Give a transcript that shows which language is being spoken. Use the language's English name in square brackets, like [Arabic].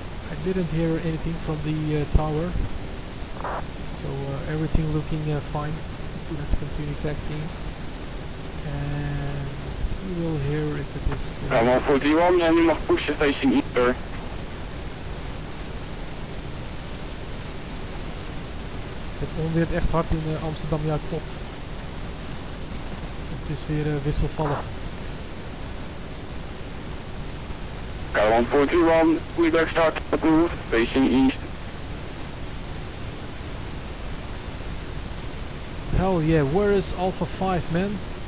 [English] I didn't hear anything from the tower. So everything looking fine. Let's continue taxiing, and we will hear if it is. 141 and you [Dutch] mag pushen [English] facing east. [Dutch] Het onweert echt hard in Amsterdam, ja klopt. Het is weer wisselvallig. [English] 141, Quebec start approved, facing east. Hell yeah, where is Alpha 5, man?